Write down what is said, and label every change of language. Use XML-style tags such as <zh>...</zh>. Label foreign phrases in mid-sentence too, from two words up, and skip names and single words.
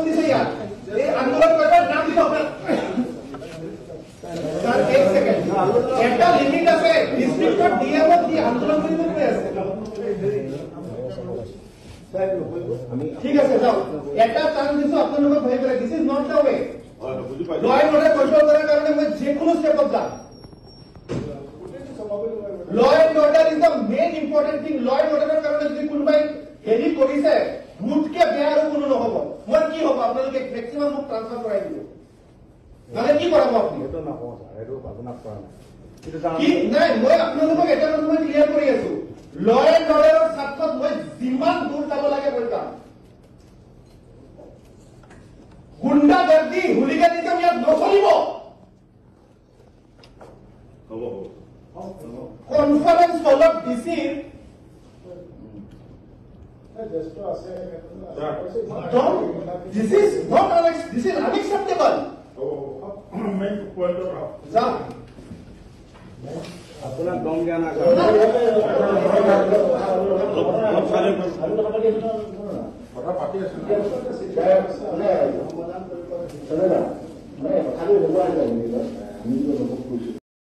<as>ঠিক আছে যাও এটা চান্স দিছো আপোনালোকক ভাই পেলাই</as> <en>this is not the way law and order</en> <as>কন্ট্ৰোল কৰাৰ কাৰণে মই যিকোনো ষ্টেপত যাম</as> <en>law and order is the main important thing law and order</en> <as>কাৰণে যদি কোনোবাই হেৰি কৰিছে মুঠকে বেয়া আৰু কোনো নহব মই কি হ'ব আপোনালোকে মেক্সিমাম মোক ট্ৰান্সফাৰ কৰাই দিব মানে কি কৰাব আপুনি এইটো নকওঁ ছাৰ এইটো আপোনাক কৰা নাই কি নাই মই আপোনালোকক এটা কথা মই ক্লিয়াৰ কৰি আছো</as> <en>law and order</en> <as>স্বাৰ্থত মই যিমান দূৰ যাব লাগে মই যাম গুণ্ডাগৰ্দি হুলিগানিজম ইয়াত নচলিব</as> <en>conference hall</en> <as>ডিচিৰ</as> <en>this is unacceptable</en> <as>আপোনাক দম দিয়া নাই কথা পাতি আছো</as>